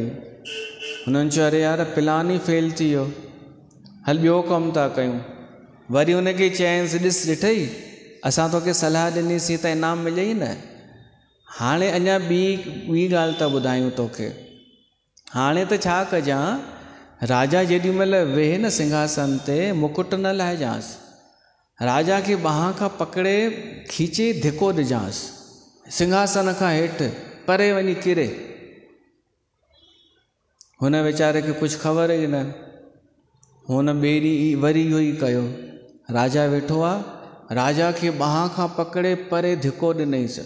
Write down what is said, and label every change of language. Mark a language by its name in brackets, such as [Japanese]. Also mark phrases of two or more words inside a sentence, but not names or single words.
[Sindhi] हुननि चयो अरे यार प्लान ई फेल थी वियो, हल ॿियो कमु था कयूं। वरी हुनखे चइनिसि ॾिस ॾिठई असां तोखे सलाह ॾिनीसीं त इनाम मिलई न, हाणे अञा ॿी ॻाल्हि था ॿुधायूं तोखे। हाणे त छा कजां, राजा जेॾी महिल वेहे न सिंघासन ते, मुकुट न लाहिजांसि, राजा खे ॿांह खां पकड़े खीचे धिको ॾिजांसि सिंघासन खां हेठि, परे वञी किरे। हुन वीचारे खे कुझु ख़बर ई न। हुन ॿिए ॾींहुं वरी इहो ई कयो। राजा वेठो आहे, राजा खे ॿांह खां पकड़े परे धिको ॾिनईंसि।